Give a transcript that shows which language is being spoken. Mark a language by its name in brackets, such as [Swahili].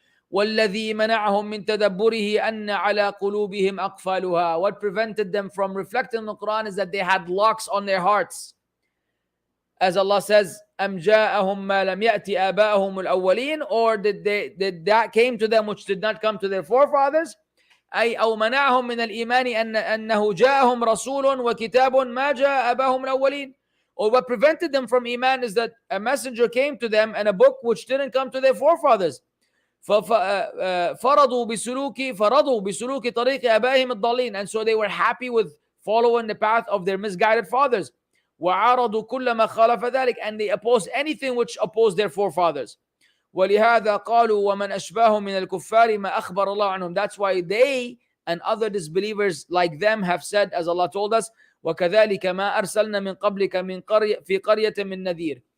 [Arabic] وَالَّذِي مَنَعَهُمْ مِنْ تَدَبُّرِهِ أَنَّ عَلَى قُلُوبِهِمْ أَقْفَالُهَا, [English] what prevented them from reflecting on the Quran is that they had locks on their hearts. As Allah says, [Arabic] أَمْ جَاءَهُمْ مَا لَمْ يَأْتِ آبَاءَهُمُ الْأَوَّلِينَ, [English] or did that came to them which did not come to their forefathers. [Arabic] أي أو منعهم من الإيمان أنه جاءهم رسول وكتاب ما جاء آباءهم الأولين, [English] Or what prevented them from Iman is that a messenger came to them and a book which didn't come to their forefathers. [Arabic] فرضوا بسلوك طريق آبائهم الضالين, [English] and so they were happy with following the path of their misguided fathers. [Arabic] وعارضوا كل ما خالف ذلك, [English] and they opposed anything which opposed their forefathers. [Arabic] ولهذا قالوا ومن أشباههم من الكفار ما أخبر الله عنهم. [English] That's why they and other disbelievers like them have said, as Allah told us, [Arabic] وكذلك ما أرسلنا من قبلك من قرية في قرية من نذير.